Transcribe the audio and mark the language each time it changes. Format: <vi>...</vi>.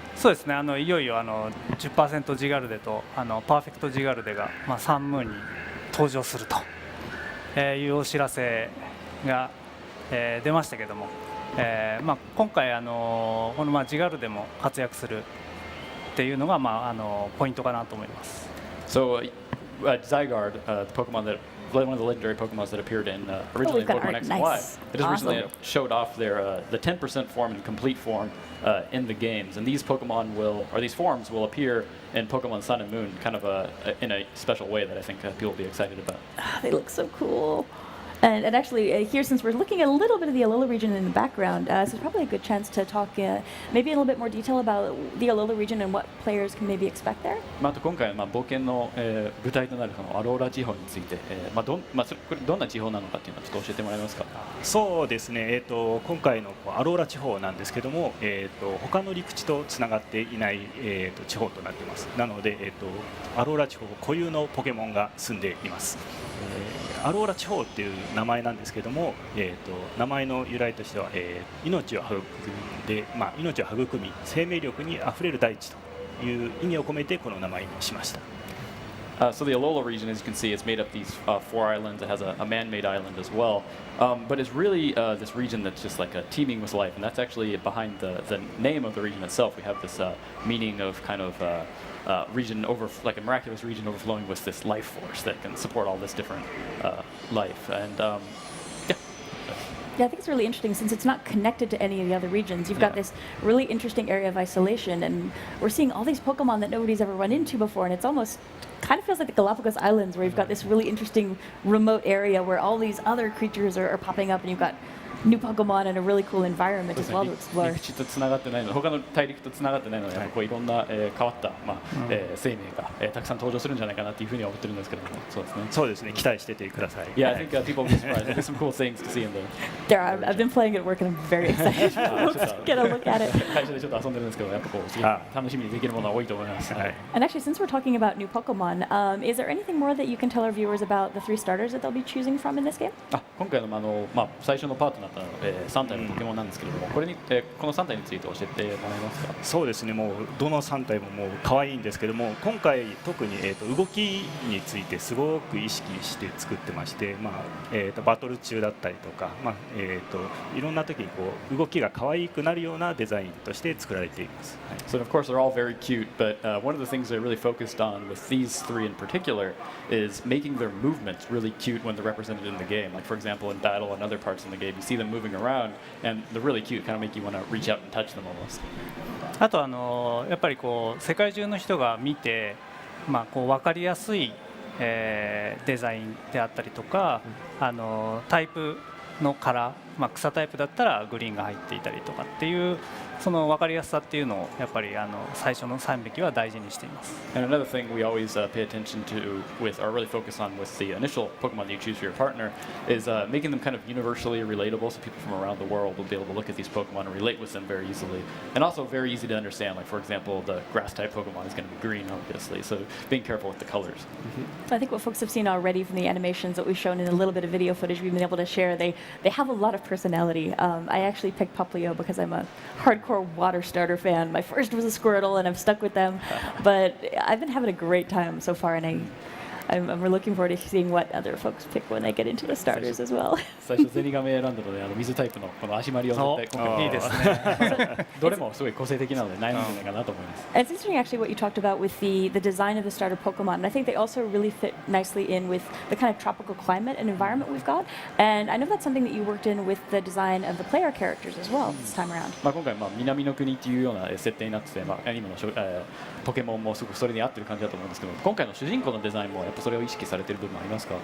<ja>そうですね、いよいよ10% ジガルデとパーフェクトジガルデが、サンムーンに登場するというお知らせが、出ましたけども、今回このジガルデも活躍するっていうのが、ポイントかなと思います。</ja> <en>So Zygarde, the Pokemon that one of the legendary Pokemon that appeared in originally in Pokemon X and Y. It just recently showed off their the 10% form and complete form in the games, and these Pokemon these forms will appear in Pokemon Sun and Moon, kind of in a special way that I think people will be excited about. They look so cool. And actually, here, since we're looking at a little bit of the Alola region in the background, this is probably a good chance to talk maybe in a little bit more detail about the Alola region and what players can maybe expect there.</en> <ja>あと今回冒険の舞台となるそのアローラ地方について、これどんな地方なのかっていうのをちょっと教えてもらえますか。そうですね、今回のアローラ地方なんですけども、他の陸地とつながっていない、地方となっています。なので、アローラ地方固有のポケモンが住んでいます。アローラ地方っていう名前なんですけども、名前の由来としては、命を育んで、命を育み生命力にあふれる大地という意味を込めてこの名前にしました。</ja> <en>So the Alola region, as you can see, it's made up these 4 islands. It has a man-made island as well, but it's really this region that's just like teeming with life, and that's actually behind the name of the region itself. We have this meaning of kind of region like a miraculous region overflowing with this life force that can support all this different life. And Yeah, I think it's really interesting since it's not connected to any of the other regions. You've got this really interesting area of isolation, and we're seeing all these Pokemon that nobody's ever run into before, and it's almost kind of feels like the Galapagos Islands, where you've got this really interesting remote area where all these other creatures are popping up, and you've got new Pokemon and a really cool environment as well to explore.</en> <ja>陸地とつながってないので他の大陸とつながってないので、こういろんな、変わった、生命が、たくさん登場するんじゃないかなというふうには思ってるんですけども、そうですね。そうですね。期待しててください。</ja> <en>Yeah, I think people will be surprised. There's some cool things to see in the. There, I've been playing it at work and I'm very excited to get a look at it.</en> <ja>会社でちょっと遊んでるんですけど、やっぱこうすごい楽しみにできるものは多いと思います。はい。</ja> <en>And actually, since we're talking about new Pokemon, is there anything more that you can tell our viewers about the 3 starters that they'll be choosing from in this game?</en> <ja>今回の最初のパートナーとなった、3体のポケモンなんですけれども、この3体について教えてもらえますか？そうですね。もうどの3体ももう可愛いんですけども、今回特に動きについてすごく意識して作ってまして、バトル中だったりとか、いろんな時にこう動きが可愛くなるようなデザインとして作られています。はい。</ja> <en>So of course they're all very cute, but one of the things they're really focused on with these 3 in particular is making their movements really cute when they're represented in the game. Like for example, in battle and other parts in the game, you see them moving around, and they're really cute. Kind of make you want to reach out and touch them almost.</en> <ja>あとやっぱりこう世界中の人が見て、こう分かりやすい、デザインであったりとか、タイプのカラー、草タイプだったらグリーンが入っていたりとかっていうその分かりやすさっていうのをやっぱり最初の3匹は大事にしています。</ja> <en>And another thing we always pay attention to with, or really focus on with the initial Pokemon that you choose for your partner, is making them kind of universally relatable, so people from around the world will be able to look at these Pokemon and relate with them very easily, and also very easy to understand. Like for example, the Grass-type Pokemon is going to be green, obviously, so being careful with the colors. So I think what folks have seen already from the animations that we've shown in a little bit of video footage we've been able to share, they have a lot of personality. I actually picked Poplio because I'm a hardcore water starter fan. My first was a Squirtle and I've stuck with them, but I've been having a great time so far, and I'm looking forward to seeing what other folks pick when they get into the starters as well.</en> <ja>最初ゼニガメ選んだので水タイプのこの足回りを絶対今回いいですね。どれもすごい個性的なので悩むんじゃないかなと思います。</ja> <en>And it's interesting actually what you talked about with the design of the starter Pokemon, and I think they also really fit nicely in with the kind of tropical climate and environment we've got. And I know that's something that you worked in with the design of the player characters as well this time around.</en> <ja>今回南の国っていうような設定になってて、今のポケモンもすごくそれに合ってる感じだと思うんですけど、今回の主人公のデザインもやっぱそれを意識されている部分ありますか？</ja>